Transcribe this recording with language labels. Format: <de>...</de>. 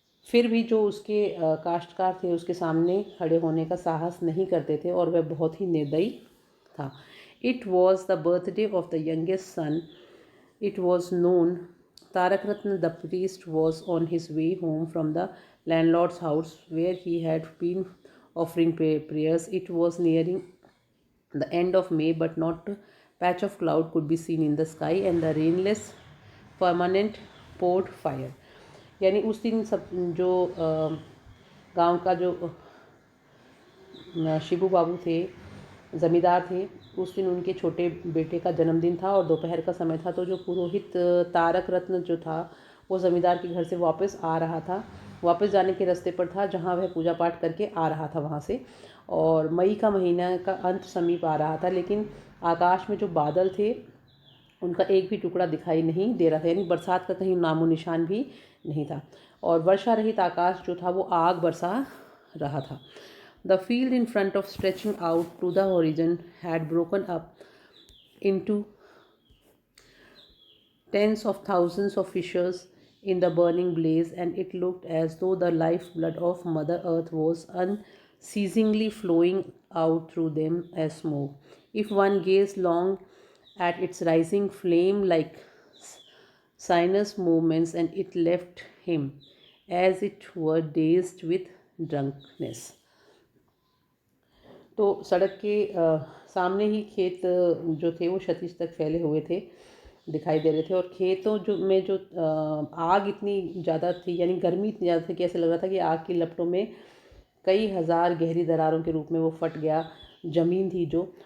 <hi>फिर भी जो उसके काश्तकार थे उसके सामने खड़े होने का साहस नहीं करते थे और वह बहुत ही निर्दयी था।</hi> <en>It was the birthday of the youngest son. It was known Tarak Ratna the priest was on his way home from the landlord's house where he had been offering prayers. It was nearing the end of May, but not a patch of cloud could be seen in the sky, and the rainless firmament poured fire.</en> <hi>यानी उस दिन सब जो गांव का जो शिबू बाबू थे, ज़मींदार थे, उस दिन उनके छोटे बेटे का जन्मदिन था और दोपहर का समय था। तो जो पुरोहित तारक रत्न जो था वो ज़मींदार के घर से वापस आ रहा था वापस जाने के रास्ते पर था जहाँ वह पूजा पाठ करके आ रहा था वहाँ से। और मई का महीना का अंत समीप आ रहा था, लेकिन आकाश में जो बादल थे उनका एक भी टुकड़ा दिखाई नहीं दे रहा था, यानी बरसात का कहीं नामो निशान भी नहीं था। और वर्षा रहित आकाश जो था वो आग बरसा रहा था।</hi> <en>The field in front of stretching out to the horizon had broken up into tens of thousands of fissures in the burning blaze, and it looked as though the lifeblood of Mother Earth was unceasingly flowing out through them as smoke. If one gazed long at its rising flame like sinus movements, and it left him as it were dazed with drunkenness.</en> <hi>तो सड़क के सामने ही खेत जो थे वो क्षतिज तक फैले हुए थे, दिखाई दे रहे थे। और खेतों जो आग इतनी ज़्यादा थी, यानी गर्मी इतनी ज़्यादा थी कि ऐसे लग रहा था कि आग की लपटों में कई हज़ार गहरी दरारों के रूप में वो फट गया ज़मीन थी जो।</hi>